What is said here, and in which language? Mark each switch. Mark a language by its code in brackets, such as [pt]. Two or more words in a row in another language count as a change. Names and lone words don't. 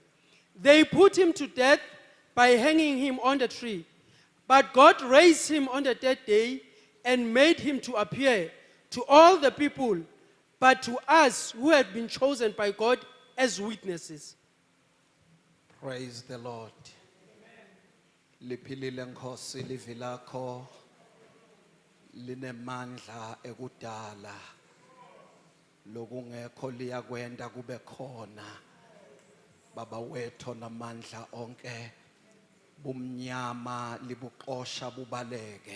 [en] They put him to death by hanging him on the tree. But God raised him on the third day and made him to appear to all the people, but to us who had been chosen by God as witnesses." Praise the Lord. [ss] Liphilile Nkosi livi lakho linemandla ekudala lokungekho liyakwenda kube khona. Baba wethu namandla onke bumnyama libuxosha bubaleke.